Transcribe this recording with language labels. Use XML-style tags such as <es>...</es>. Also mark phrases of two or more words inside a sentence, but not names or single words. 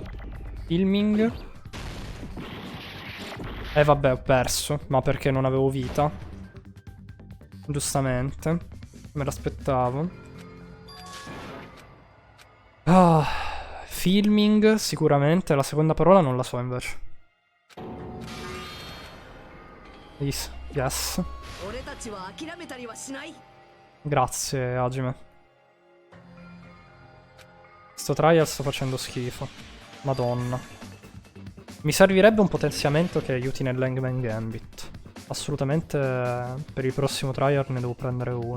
<it>Filming. Vabbè, ho perso. Ma perché non avevo vita. Giustamente. Me l'aspettavo. Ah, filming sicuramente. La seconda parola non la so invece.</it> <en>Yes. Yes.</en> <ja>俺たちは諦めたりはしない。</ja> <it>Grazie, Hajime. Sto trial sto facendo schifo. Madonna. Mi servirebbe un potenziamento che aiuti nell'Hangman Gambit. Assolutamente per il prossimo trial ne devo prendere uno.</it>